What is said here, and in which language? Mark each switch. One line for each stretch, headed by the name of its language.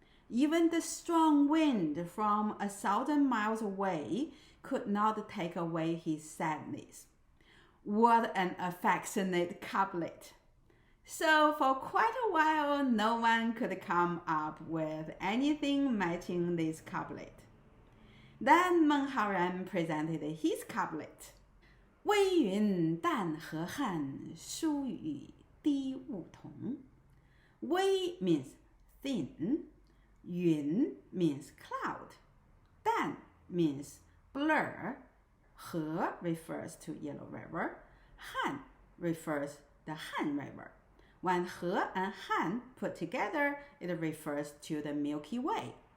English: Even the strong wind from 1,000 miles away could not take away his sadness. What an affectionate couplet! So for quite a while, no one could come up with anything matching this couplet. Then Meng Haoran presented his couplet.
Chinese: 微云淡河汉，疏雨滴梧桐。
English: 微 means thin, 云 means cloud, 淡 means blur, 河 refers to Yellow River, 汉 refers the Han River. When 河 and Han put together, it refers to the Milky Way.